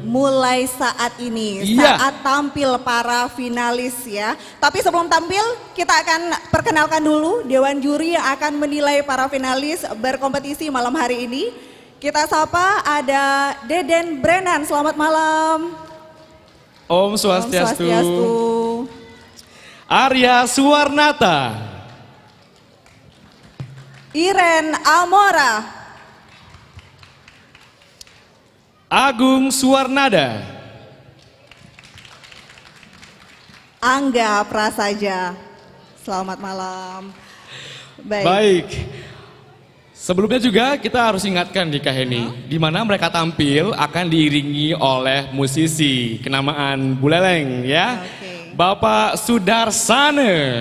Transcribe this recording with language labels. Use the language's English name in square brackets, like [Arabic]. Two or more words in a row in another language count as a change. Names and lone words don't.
[Indonesian] Mulai saat ini, saat tampil para finalis ya. Tapi sebelum tampil, kita akan perkenalkan dulu Dewan Juri yang akan menilai para finalis berkompetisi malam hari ini. Kita sapa ada Deden Brennan, selamat malam. [Sanskrit] Om Swastiastu. [Indonesian] Arya Suwarnata. Iren Amora. Agung Suwarnada. Angga Prasaja. Selamat malam. Baik. Sebelumnya juga kita harus ingatkan di Kaheni, di mana mereka tampil akan diiringi oleh musisi kenamaan Buleleng ya. Bapak Sudarsana.